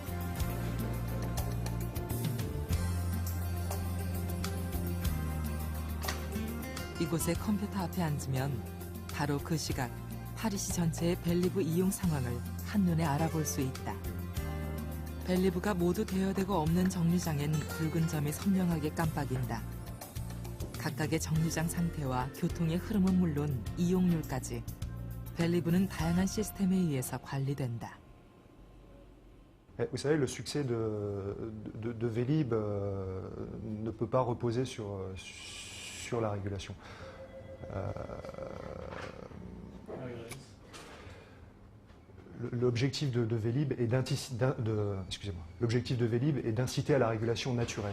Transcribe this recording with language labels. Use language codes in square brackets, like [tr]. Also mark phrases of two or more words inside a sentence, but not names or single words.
[ko] 이곳의 컴퓨터 앞에 앉으면 바로 그 시각 파리시 전체의 벨리브 이용 상황을 한눈에 알아볼 수 있다. 벨리브가 모두 대여되고 없는 정류장엔 붉은 점이 선명하게 깜빡인다. 각각의 정류장 상태와 교통의 흐름은 물론 이용률까지 벨리브는 다양한 시스템에 의해서 관리된다. [fr] Vous savez, le succès de Vélib ne peut pas reposer sur la régulation. L'objectif de Vélib est d'inciter à la régulation naturelle.